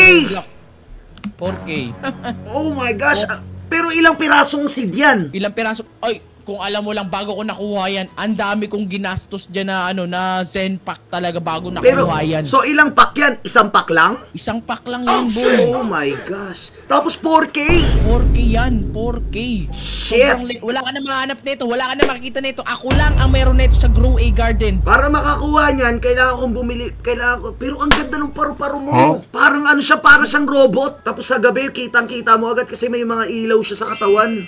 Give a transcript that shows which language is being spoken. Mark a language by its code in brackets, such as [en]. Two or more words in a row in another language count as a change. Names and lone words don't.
[en] 4K. Oh my gosh. [tl] Pero ilang pirasong seed yan? Ilang piraso? Ay, kung alam mo lang bago ko nakuha yan, ang dami kong ginastos dyan na na Zen Pack talaga bago nakuha yan. So ilang pack yan? Isang pack lang? Isang pack lang yun, boy. [en] Oh my gosh. [tl] Tapos 4K? 4K yan, 4K. [en] Shit. [tl] Wala ka na mahanap nito, wala ka na makikita nito. Ako lang ang meron nito sa Grow a Garden. Para makakuha niyan, kailangan kong bumili, pero ang ganda ng paru-paro mo. Parang siya, parang siyang robot. Tapos sa gabi, kitang-kita mo agad kasi may mga ilaw siya sa katawan.